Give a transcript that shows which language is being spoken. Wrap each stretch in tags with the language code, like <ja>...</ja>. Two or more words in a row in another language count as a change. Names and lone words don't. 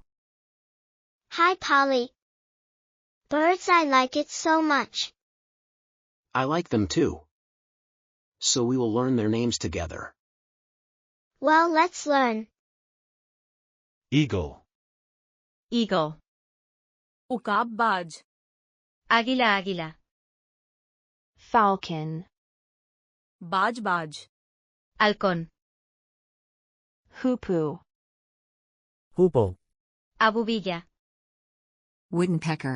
<en>Hi, Polly. Birds, I like it so much. I like them too. So we will learn their names together. Well, let's learn. Eagle. Eagle.</en> <hi>उकाब</hi> <es>Águila, águila.</es> <en>Falcon.</en> <hi>बाज</hi> <es>Halcón.</es> <en>Hoopoe. Hoopoe.</en> <es>Abubilla.</es> <en>Woodpecker.</en>